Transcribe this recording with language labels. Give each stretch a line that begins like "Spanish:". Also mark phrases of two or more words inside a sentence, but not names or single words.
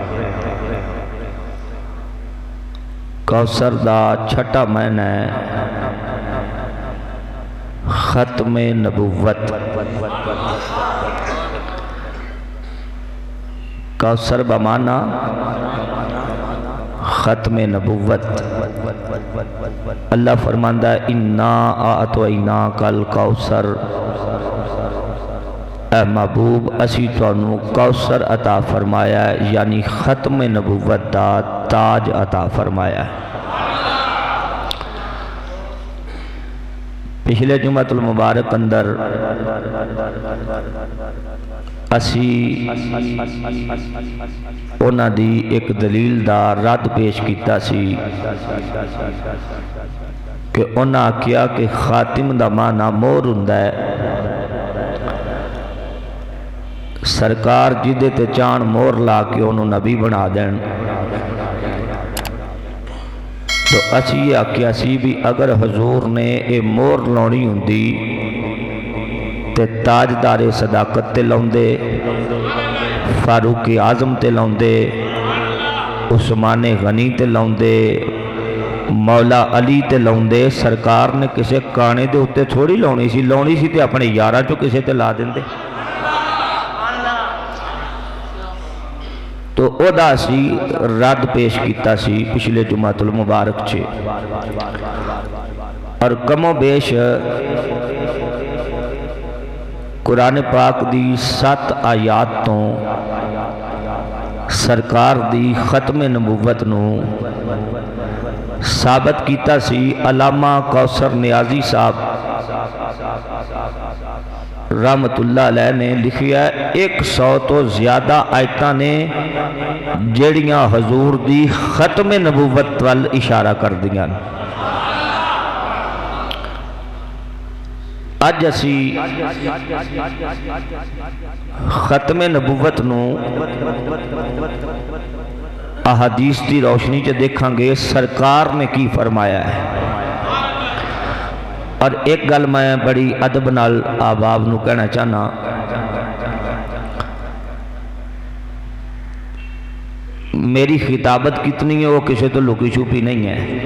Punjabi: کوثر دا چھٹا معنی ہے ختم نبوت. کوثر بمعنی ختم نبوت. اللہ فرماندہ ہے
Arabic: اِنَّا أَعْطَيْنَاكَ الْكَوْثَرَ،
Punjabi: اے محبوب اسی تانوں کوثر عطا فرمایا ہے، یعنی ختم نبوت دا تاج عطا فرمایا ہے. پچھلے جمعۃ المبارک اندر اسی اونا دی ایک دلیل دا رد پیش کیتا سی کہ اونا کیا کہ خاتم دا معنی مور ہوندا ہے. سرکار جدے تے چان مور لا کے انہوں نبی بنا دین. تو اسی یہ آکھیا سی بھی اگر حضور نے یہ مور لاؤنی ہوندی تے تاجدار صداقت تے لاؤندے، فاروق اعظم تے لاؤندے، عثمان غنی تے لاؤندے، مولا علی تے لاؤندے۔ سرکار نے کسے کانے دے اتے تھوڑی لاؤنی سی تے اپنے یاراں چوں کسے تے لا دیندے۔ تو او دا سی رد پیش کیتا سی پچھلے جمعہ المبارک چھے، اور کم و بیش قرآن پاک دی 7 آیات تو سرکار دی ختم نبوت نو ثابت کیتا سی۔ علامہ کوثر نیازی صاحب رحمت اللہ علیہ نے لکھیا 100 تو زیادہ آیتاں نے جڑیاں حضور دی ختم نبوت وال اشارہ کر دیاں۔ اج اسی ختم نبوت نو احادیث دی روشنی چ دیکھاں گے سرکار نے کی فرمایا ہے۔ اور ایک گل میں بڑی ادب نال آباب نو کہنا چاہنا، میری خطابت کتنی ہے وہ کسی تو لکی چھپی نہیں ہے۔